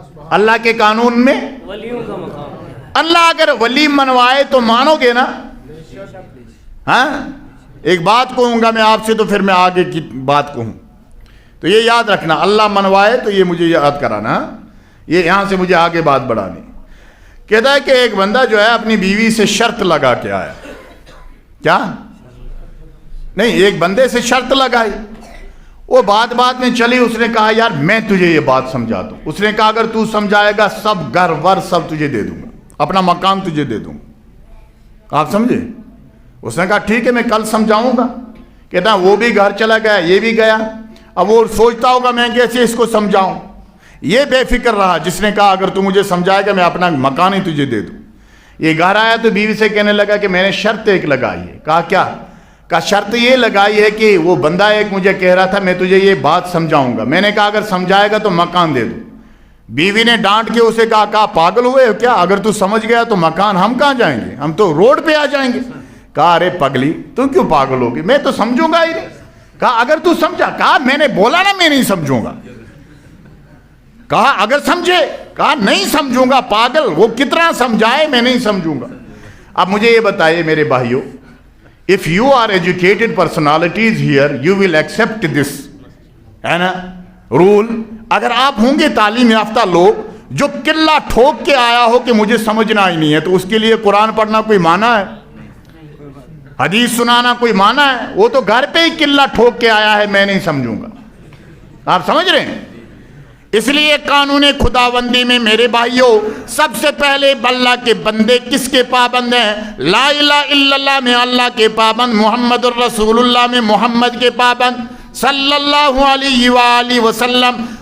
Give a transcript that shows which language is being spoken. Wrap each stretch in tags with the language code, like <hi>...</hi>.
<ur>اللہ کے قانون میں ولیوں کا مقام، اللہ اگر ولی منوائے تو مانو گے نا؟ ہاں، ایک بات کہوں گا میں آپ سے تو پھر میں آگے کی بات کہوں، تو یہ یاد رکھنا، اللہ منوائے تو یہ مجھے یاد کرانا، یہ یہاں سے مجھے آگے بات بڑھانی۔ کہتا ہے کہ ایک بندہ جو ہے اپنی بیوی سے شرط لگا کے آیا. کیا نہیں، ایک بندے سے شرط لگائی، وہ بات میں چلی. اس نے کہا یار میں تجھے یہ بات سمجھا دوں. اس نے کہا اگر تو سمجھائے گا سب گھر ور سب تجھے دے دوں گا، اپنا مکان تجھے دے دوں گا. آپ سمجھے؟ اس نے کہا ٹھیک ہے میں کل سمجھاؤں گا. کہتا وہ بھی گھر چلا گیا، یہ بھی گیا. اب وہ سوچتا ہوگا میں کیسے اس کو سمجھاؤں. یہ بے فکر رہا جس نے کہا اگر تو مجھے سمجھائے گا میں اپنا مکان ہی تجھے دے دوں. یہ گھر آیا تو بیوی سے کہنے لگا کہ میں نے شرط ایک لگائی ہے. کہا کیا؟ کہا شرط یہ لگائی ہے کہ وہ بندہ ایک مجھے کہہ رہا تھا میں تجھے یہ بات سمجھاؤں گا. میں نے کہا اگر سمجھائے گا تو مکان دے دوں. بیوی نے ڈانٹ کے اسے کہا پاگل ہوئے ہو کیا؟ اگر تو سمجھ گیا تو مکان ہم کہاں جائیں گے، ہم تو روڈ پہ آ جائیں گے. کہا ارے پگلی تو کیوں پاگل ہوگی، میں تو سمجھوں گا ہی نہیں. کہا اگر تو سمجھا. کہا میں نے بولا نا میں نہیں سمجھوں گا. کہا اگر سمجھے. کہا نہیں سمجھوں گا پاگل، وہ کتنا سمجھائے میں نہیں سمجھوں گا. اب مجھے یہ بتائیے میرے بھائیوں،</ur> <en>if you are educated personalities here you will accept this</en> <ur>ہے نا</ur> <en>rule.</en> <ur>اگر آپ ہوں گے تعلیم یافتہ لوگ جو قلہ ٹھوک کے آیا ہو کہ مجھے سمجھنا ہی نہیں ہے، تو اس کے لیے قرآن پڑھنا کوئی معنی ہے؟ حدیث سنانا کوئی معنی ہے؟ وہ تو گھر پہ ہی قلہ ٹھوک کے آیا ہے میں نہیں سمجھوں گا. آپ سمجھ رہے ہیں؟ اس لیے قانون خداوندی میں میرے بھائیوں سب سے پہلے اللہ کے بندے کس کے پابند ہیں؟ لا الہ الا اللہ میں اللہ کے پابند، محمد الرسول اللہ میں محمد کے پابند صلی اللہ علیہ وآلہ وسلم.</ur>